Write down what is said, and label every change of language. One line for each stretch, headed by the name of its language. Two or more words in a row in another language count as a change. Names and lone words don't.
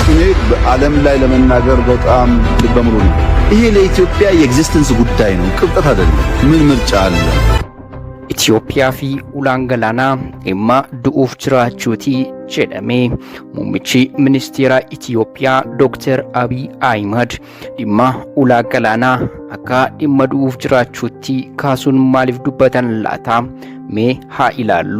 Amharic: በዓለም ላይ ለመናገር በጣም ልበ ሙሉ ነው። ይሄ ለኢትዮጵያ የኤግዚስተንስ ጉዳይ ነው፣ ቅብጠት አይደለም። ምን ምርጫ አለ?
Oromo: ኢትዮጵያ ፊ ulaan galaanaa dhimma du'uuf jiraachuuti jedhame muummichi ministeera Itoophiyaa Dr. Abiy Ahmed dhimma ulaa galaanaa akka dhimma du'uuf jiraachuutti kaasuun maaliif dubbatan laata? Mee haa ilaallu.